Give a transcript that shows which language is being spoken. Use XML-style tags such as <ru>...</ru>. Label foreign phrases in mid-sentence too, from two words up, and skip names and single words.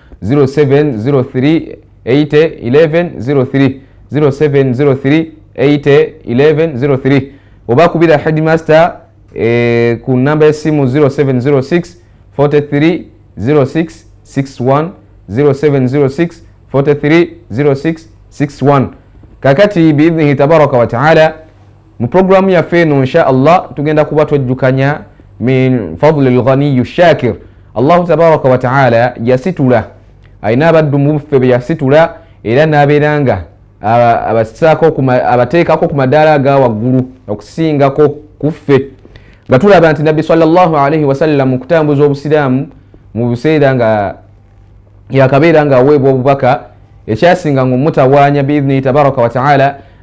<lg>0703 801103 0703 801103 oba kubira headmaster ku namba y'essimu 0706 43 06 61 0706 43 06 61. Kakati</lg> <ar>بإذنه تبارك وتعالى</ar> <lg>mu programu yaffe eno</lg> <ar>إن شاء الله</ar> <lg>tugenda kuba twejjukanya</lg> <ar>من فضل الغني شاكر. الله تبارك وتعالى</ar> <lg>yasitula ayina abaddu muffe be yasitula era n'abeera nga abateekako ku madaala aga waggulu okusingako kuffe nga tulaba nti Nabbi</lg> <ar>صلى الله عليه وسلم</ar> <lg>mu kutambuza obusiraamu mu biseera nga yakabeera nga aweebwa obubaka ekyasinga ng'omutawaanya</lg> <ar>بإذنه تبارك وتعالى</ar>